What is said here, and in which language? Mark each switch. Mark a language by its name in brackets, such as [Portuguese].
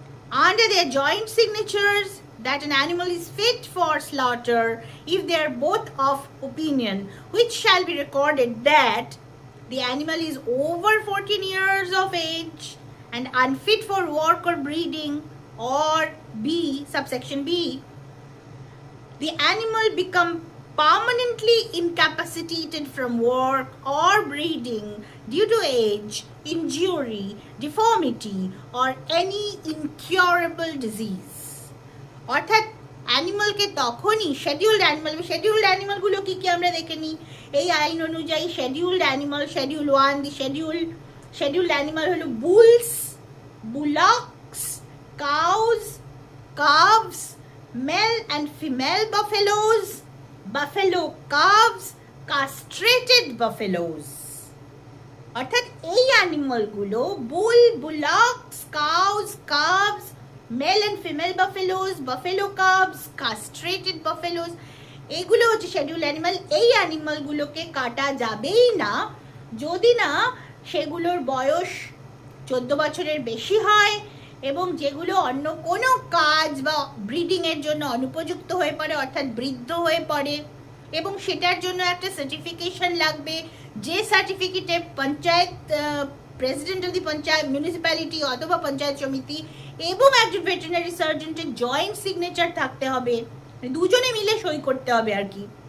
[English] under their joint signatures that an animal is fit for slaughter if they are both of opinion, which shall be recorded that the animal is over 14 years of age and unfit for work or breeding, or B, subsection B, the animal become permanently incapacitated from work or breeding due to age, injury, deformity or any incurable disease. [Bangla] অর্থাৎ অ্যানিমালকে তখনই শেডিউলড অ্যানিমালগুলো কি কি আমরা দেখে নিই এই আইন অনুযায়ী। [English] Scheduled 1, the scheduled animal হলো bulls, bullocks, cows, calves, male and female buffaloes, buffalo calves, castrated buffaloes। [Bangla] অর্থাৎ এই [English] অ্যানিমালগুলো bull, bullocks, cows, calves, male and female buffaloes, buffalo calves, castrated buffaloes, [Bangla] এগুলো হচ্ছে [English] Schedule animal. [Bangla] এই অ্যানিমালগুলোকে কাটা যাবেই না যদি না সেগুলোর বয়স 14 বছরের বেশি হয় এবং যেগুলো অন্য কোনো কাজ বা ব্রিডিংয়ের জন্য অনুপযুক্ত হয়ে পড়ে, অর্থাৎ বৃদ্ধ হয়ে পড়ে, এবং সেটার জন্য একটা সার্টিফিকেশন লাগবে, যে সার্টিফিকেটে panchayat president of the panchayat municipality অথবা পঞ্চায়েত সমিতি এবং একজন ভেটেরিনারি সার্জনের জয়েন্ট সিগনেচার থাকতে হবে, দুজনে মিলে সই করতে হবে আর কি,